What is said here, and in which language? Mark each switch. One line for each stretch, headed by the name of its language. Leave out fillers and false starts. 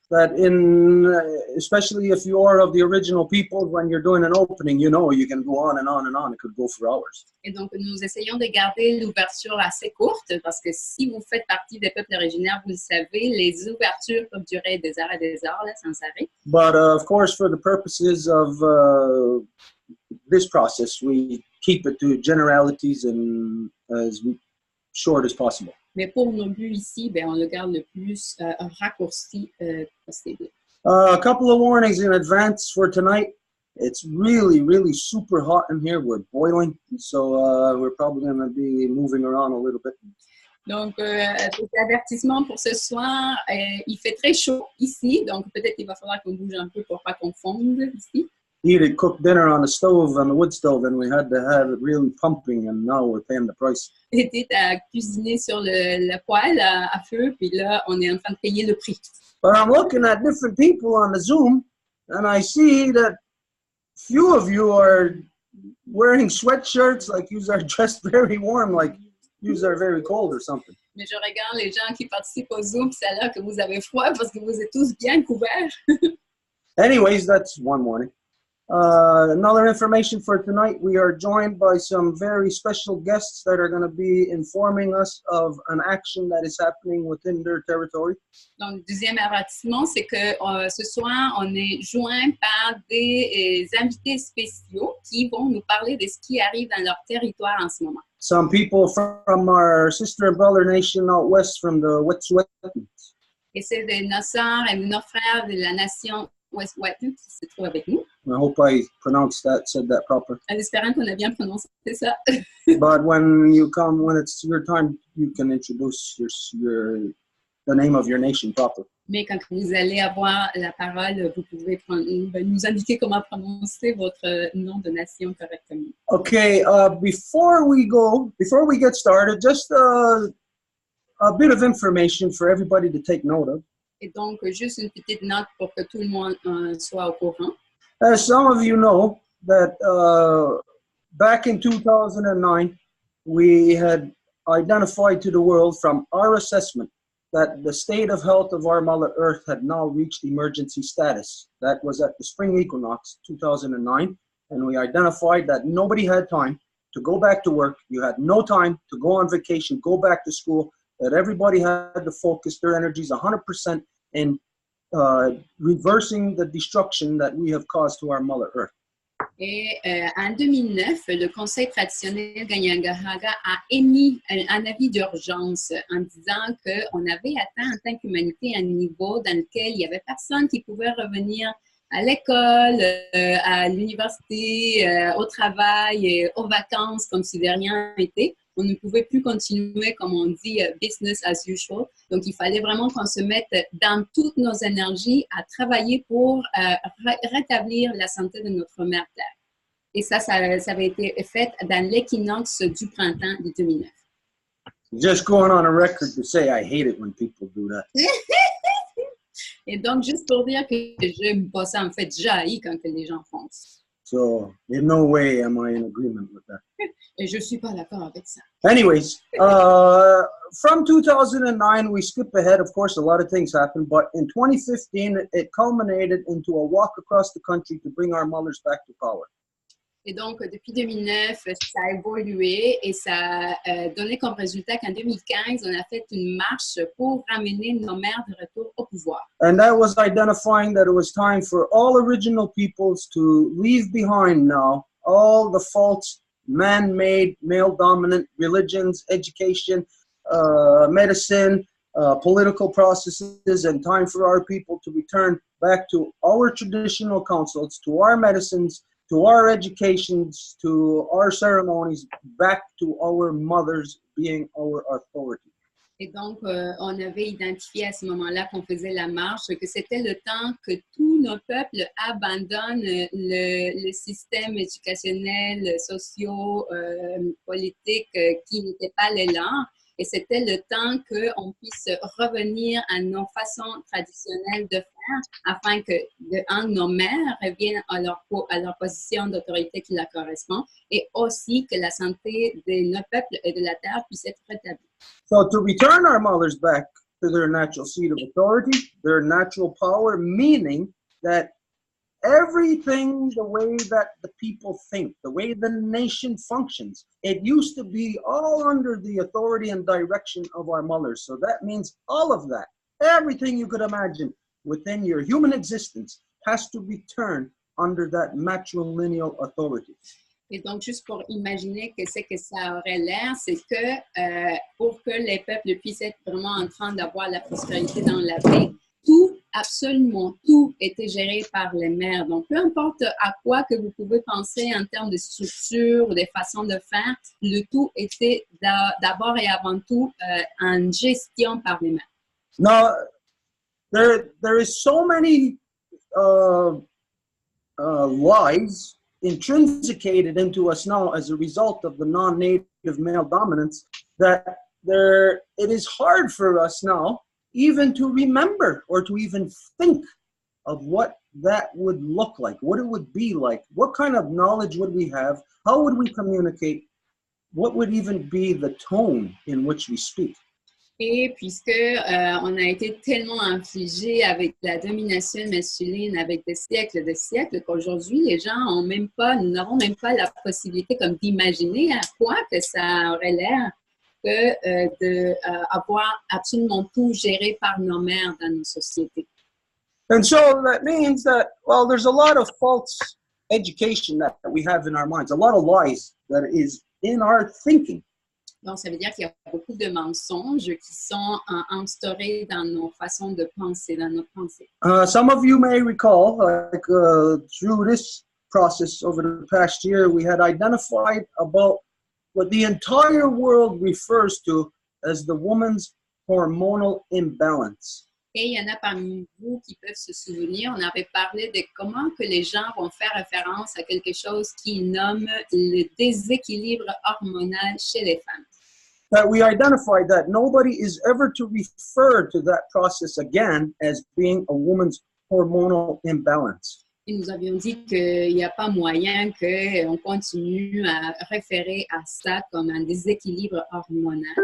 English: that especially if you are of the original people, when you're doing an opening, you can go on and on and on. It could go for hours.
French: Et donc, nous essayons de garder l'ouverture assez courte parce que si vous faites partie des peuples originaires, vous le savez, les ouvertures peuvent durer des heures et des heures là, sans arrêt.
English: But of course, for the purposes of this process, we keep it to generalities and as short as possible.
French: Mais pour nos buts ici, on le garde le plus raccourci possible.
English: A couple of warnings in advance for tonight. It's really, really super hot in here. We're boiling, so we're probably going to be moving around a little bit.
French: Donc, des avertissements pour ce soir. Il fait très chaud ici, donc peut-être qu'il va falloir qu'on bouge un peu pour pas qu'on fonde ici.
English: He had cooked dinner on the wood stove, and we had to have it really pumping, and now we're paying the price.
French: Était à cuisiner sur le poêle à feu, puis là, on est en train de payer le prix.
English: But I'm looking at different people on the Zoom, and I see that few of you are wearing sweatshirts, like you are dressed very warm, like you are very cold or something.
French: Mais je regarde les gens qui participent au Zoom, c'est là que vous avez froid parce que vous êtes tous bien couverts.
English: Anyways, that's one warning. Another information for tonight, we are joined by some very special guests that are going to be informing us of an action that is happening within their territory.
French: Donc, deuxième avertissement, c'est que ce soir, on est joint par des invités spéciaux qui vont nous parler de ce qui arrive dans leur territoire en ce moment.
English: Some people from our sister and brother nation out west from the Wet'suwet'en.
French: Et c'est de nos sœurs et de nos frères de la nation Wet'suwet'en qui se trouvent avec nous.
English: I hope I said that proper.
French: En espérant qu'on a bien prononcé ça.
English: But when it's your time, you can introduce the name of your nation proper.
French: Mais quand vous allez avoir la parole, vous pouvez nous indiquer comment prononcer votre nom de nation correctement.
English: Okay, before we get started, just a bit of information for everybody to take note of.
French: Et donc, juste une petite note pour que tout le monde soit au courant.
English: As some of you know, that back in 2009, we had identified to the world from our assessment that the state of health of our Mother Earth had now reached emergency status. That was at the spring equinox 2009, and we identified that nobody had time to go back to work. You had no time to go on vacation, go back to school, that everybody had to focus their energies 100% in reversing the destruction that we have caused to our Mother Earth.
French: Et en 2009, le Conseil traditionnel Kanien'kehá:ka a émis un avis d'urgence en disant qu'on avait atteint en tant qu'humanité un niveau dans lequel il n'y avait personne qui pouvait revenir à l'école, à l'université, au travail, aux vacances comme si de rien n'était. On ne pouvait plus continuer, comme on dit,
English: business as usual.
French: Donc, il fallait vraiment qu'on se mette dans toutes nos énergies à travailler pour rétablir la santé de notre mère Terre. Et ça avait été fait dans l'équinoxe du printemps de 2009.
English: Just going on a record to say I hate it when people do that.
French: Et donc, juste pour dire que j'aime pas ça, en fait, j'haïs quand les gens font ça.
English: So, in no way am I in agreement with that.
French: Et je suis pas d'accord avec ça.
English: Anyways, from 2009, we skip ahead. Of course, a lot of things happened, but in 2015, it culminated into a walk across the country to bring our mothers back to power.
French: Et donc, depuis 2009, ça a évolué et ça a donné comme résultat qu'en 2015, on a fait une marche pour ramener nos mères de retour au pouvoir.
English: And that was identifying that it was time for all original peoples to leave behind now all the false man-made, male-dominant religions, education, medicine, political processes, and time for our people to return back to our traditional councils, to our medicines, to our educations, to our ceremonies, back to our mothers being our authority.
French: Et donc, on avait identifié à ce moment-là qu'on faisait la marche, que c'était le temps que tous nos peuples abandonnent le système éducationnel, socio, politique qui n'était pas le leur. Et c'était le temps qu'on puisse revenir à nos façons traditionnelles de faire afin que nos mères reviennent à leur position d'autorité qui leur correspond et aussi que la santé de nos peuples et de la terre puisse être rétablie.
English: So to return our mothers back to their natural seat of authority, their natural power, meaning that everything, the way that the people think, the way the nation functions, it used to be all under the authority and direction of our mothers. So that means all of that, everything you could imagine within your human existence has to be turned under that matrilineal authority.
French: Et donc, juste pour imaginer qu'est-ce que ça aurait l'air, c'est que pour que les peuples puissent être vraiment en train d'avoir la prospérité dans la paix, tout, absolument tout, était géré par les mères. Donc, peu importe à quoi que vous pouvez penser en termes de structure ou de façon de faire, le tout était d'abord et avant tout en gestion par les mères.
English: Now, there is so many lies intrinsicated into us now as a result of the non-native male dominance that it is hard for us now even to remember or to even think of what that would look like, what it would be like, what kind of knowledge would we have, how would we communicate, what would even be the tone in which we speak.
French: Et puisque on a été tellement infligé avec la domination masculine avec des siècles, qu'aujourd'hui, les gens nous n'avons même pas la possibilité comme d'imaginer à quoi que ça aurait l'air que d'avoir absolument tout géré par nos mères dans nos sociétés.
English: And so that means that, well, there's a lot of false education that we have in our minds, a lot of lies that is in our thinking.
French: Donc, ça veut dire qu'il y a beaucoup de mensonges qui sont instaurés dans nos façons de penser, dans nos pensées.
English: Some of you may recall, like through this process over the past year, we had identified about what the entire world refers to as the woman's hormonal imbalance.
French: Et il y en a parmi vous qui peuvent se souvenir, on avait parlé de comment que les gens vont faire référence à quelque chose qu'ils nomment le déséquilibre hormonal chez les femmes.
English: That we identified that nobody is ever to refer to that process again as being a woman's hormonal imbalance.
French: Et nous avions dit qu'il n'y a pas moyen qu'on continue à référer à ça comme un déséquilibre hormonal.